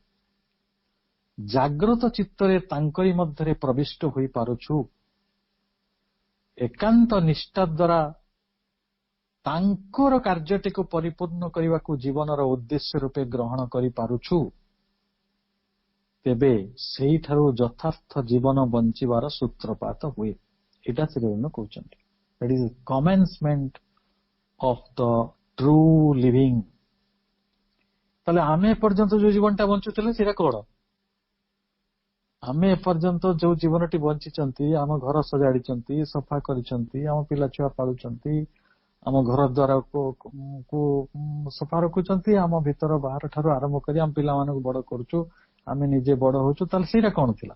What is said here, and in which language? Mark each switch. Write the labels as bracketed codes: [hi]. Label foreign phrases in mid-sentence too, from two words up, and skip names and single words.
[or] ଜାଗ୍ରତ ଚିତ୍ତରେ ତାଙ୍କରି ମଧ୍ୟରେ ପ୍ରବିଷ୍ଟ ହୋଇପାରୁଛୁ, ଏକାନ୍ତ ନିଷ୍ଠା ଦ୍ୱାରା ତାଙ୍କର କାର୍ଯ୍ୟଟିକୁ ପରିପୂର୍ଣ୍ଣ କରିବାକୁ ଜୀବନର ଉଦ୍ଦେଶ୍ୟ ରୂପେ ଗ୍ରହଣ କରିପାରୁଛୁ, ତେବେ ସେଇଠାରୁ ଯଥାର୍ଥ ଜୀବନ ବଞ୍ଚିବାର ସୂତ୍ରପାତ ହୁଏ। ଏଇଟା ଶ୍ରୀରବିନ୍ଦ କହୁଛନ୍ତି। [en] That is commencement of the true living. [or] ତାହେଲେ ଆମେ ଏପର୍ଯ୍ୟନ୍ତ ଯୋଉ ଜୀବନଟା ବଞ୍ଚୁଥିଲେ ସେଇଟା କଣ? ଆମେ ଏପର୍ଯ୍ୟନ୍ତ ଯୋଉ ଜୀବନଟି ବଞ୍ଚିଛନ୍ତି, ଆମ ଘର ସଜାଡିଛନ୍ତି, ସଫା କରିଛନ୍ତି, ଆମ ପିଲା ଛୁଆ ପାଳୁଛନ୍ତି, ଆମ ଘର ଦ୍ୱାରକୁ ସଫା ରଖୁଛନ୍ତି, ଆମ ଭିତର ବାହାର ଠାରୁ ଆରମ୍ଭ କରି ଆମ ପିଲାମାନଙ୍କୁ ବଡ କରୁଛୁ, ଆମେ ନିଜେ ବଡ ହଉଛୁ, ତାହେଲେ ସେଇଟା କଣ ଥିଲା?